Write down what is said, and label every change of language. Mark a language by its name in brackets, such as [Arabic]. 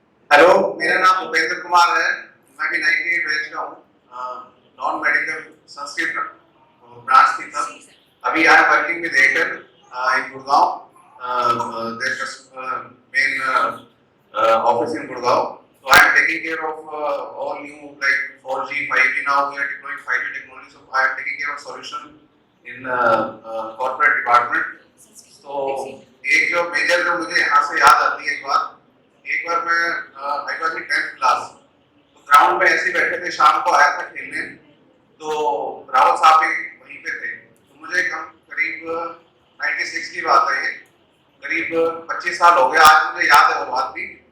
[Hindi] Hello, मेरा नाम भूपेंद्र कुमार है, मैं भी 98 बैच का हूँ, नॉन मेडिकल संस्कृत ब्रांच की तरफ। अभी [English] I am working with Airtel in Gurgaon, their main office in Gurgaon. So I am taking care of all new like 4G, 5G. Now we are deploying 5G technology. So I am taking care of solution in corporate department. [Hindi] So एक जो major जो मुझे यहाँ से याद आती है एक बार मैं [English] I was in 10th class, [Hindi] तो ग्राउंड में ऐसे बैठे थे, शाम को आया था खेलने, तो रावत साहब भी वहीं पे थे। तो मुझे करीब 96 की बात है, ये करीब 25 साल हो गया, आज मुझे याद है वो बात भी।